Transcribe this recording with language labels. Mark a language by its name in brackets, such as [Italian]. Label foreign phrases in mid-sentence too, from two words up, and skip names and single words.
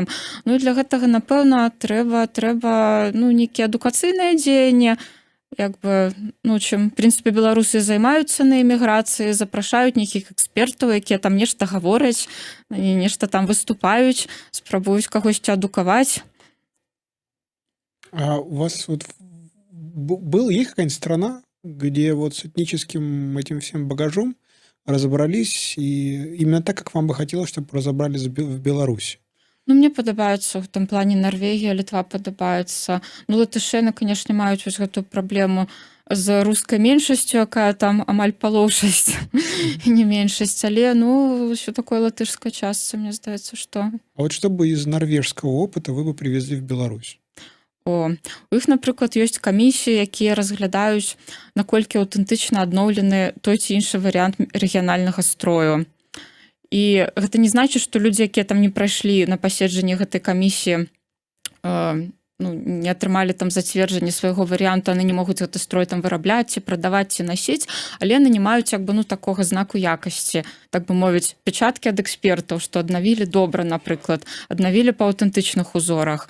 [Belarusian] Ну, і для гэтага, напэўна, трэба, ну, нейкія адукацыйныя дзеянні, як бы, ну, чым, в прынцыпе, беларусы займаюцца на эміграцыі, запрашаюць нейкіх экспертаў, якія там нешта гавораць, нешта там выступаюць, спрабуюць кагосьці адукаваць. [Russian] А у вас вот есть какая-нибудь страна, где вот с этническим этим всем багажом разобрались, и именно так, как вам бы хотелось, чтобы разобрались в Беларуси? [Belarusian] Ну, мне падабаецца ў тым плане Нарвегія, Літва падабаецца. Ну, латышэны, канешне, маюць вось гэтую праблему з рускай меншасцю, якая там амаль палоўшасць і не меншасць, але, ну, ўсё такое латышскай частцы, мне здаецца, што. [Russian] А вот что бы из норвежского опыта вы бы привезли в Беларусь? [Belarusian] У іх, напрыклад, ёсць камісіі, якія разглядаюць, наколькі аўтэнтычна адноўлены той ці іншы варыянт рэгіянальнага строю. І гэта не значыць, што людзі, якія там не прайшлі на паседжанні гэтай камісіі, ну, не атрымалі там зацверджанне свайго варыянту, яны не могуць гэты строй там вырабляць ці прадаваць ці насіць, але яны не маюць як бы ну такога знаку якасці, так бы мовіць, печаткі ад экспертаў, што аднавілі добра, напрыклад, аднавілі па аўтэнтычных узорах.